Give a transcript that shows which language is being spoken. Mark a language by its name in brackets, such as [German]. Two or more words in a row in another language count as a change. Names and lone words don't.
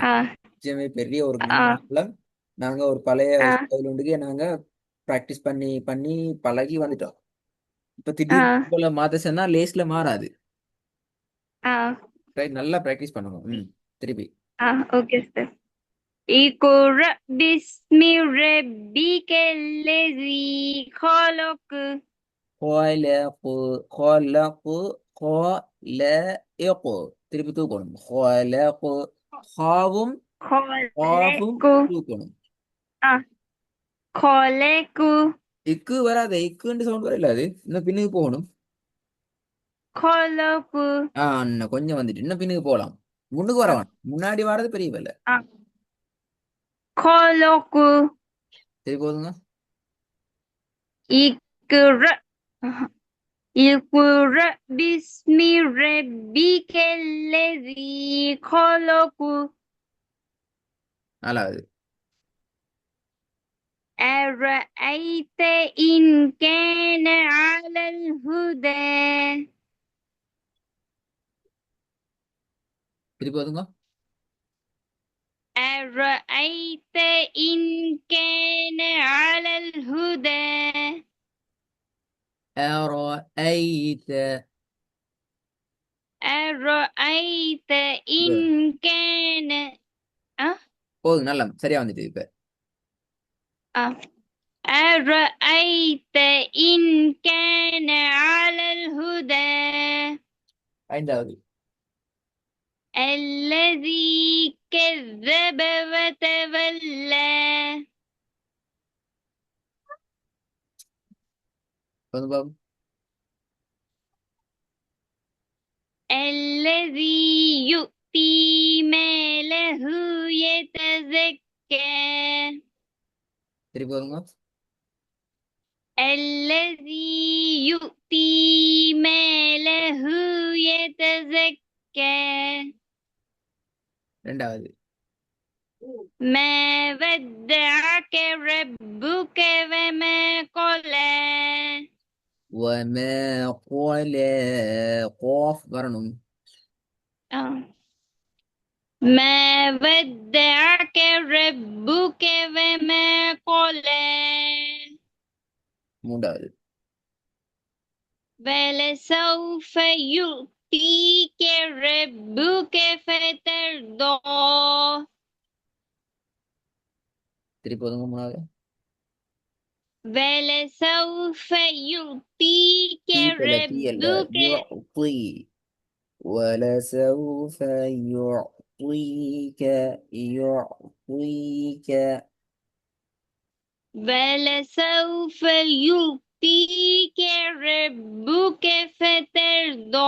[Tamil] நிச்சயமே பெரிய ஒரு நீண்ட காலம் நாங்க ஒரு பழைய ஸ்டைல் ஒன்றுக்கே நாங்க ப்ராக்டிஸ் பண்ணி பண்ணி பழகி வந்துட்டோம். இப்ப திடீர்னு போல மாத்த சொன்னா லேஸ்ல மாறாது. நல்லா ப்ராக்டிஸ் பண்ணுங்க. திருப்பி ஓகே சார். [Arabic] اقرأ باسم ربك الذي خلق خلق. خلق. خلق. [Tamil] திருப்பி தூக்கணும். خلق. خاவும் காஃபும் [Arabic] خلق [Tamil] தூக்கணும். [Arabic] خلق [Tamil] இக்கு வராது, இக்குன்னு சவுண்ட் வரல, அது இன்னும் பின்னுக்கு போகணும். [Arabic] خلق [Tamil] இன்னும் கொஞ்சம் வந்துட்டு இன்னும் பின்னுக்கு போகலாம். முன்னுக்கு வரவான், முன்னாடி வர்றது பெரிய வேலை. [Arabic] خلق [Tamil] சரி போதுங்க. [Arabic] اقرأ اقرأ باسم ربك الذي خلق [Tamil] நாலாவது. [Arabic] أرأيت إن كان على الهدى [Tamil] சரி போதுங்க. [Arabic] أرأيت إن كان على الهدى أرأيت. أرأيت إن كان [Tamil] போதும், நல்லா சரியா வந்துட்டு இப்ப. [Arabic] أرأيت إن كان على الهدى [Tamil] ஐந்தாவது. [Arabic] الذي كذب وتولى [Tamil] போதும் பாபு. [Arabic] الذي يؤتي ماله يتزكى [Tamil] சரி போதுங்க. [Arabic] الذي يؤتي ماله يتزكى [Tamil] ரெண்டாவது [Arabic] ما ودعك ربك وما قلى وما قال [Tamil] قاف வரணும் [Arabic] ما ودعك ربك وما قلى [Tamil] மூன்றாவது [Arabic] ولسوف يؤتيك ربك فترضى [Tamil] திருப்பி ஒதுங்க மூணாவது [Arabic] ولسوف يؤتيك [Tamil] தீயல தீயல [Arabic] ربك يعطي ولسوف يعطيك يعطيك ولسوف يؤتيك ربك فترضى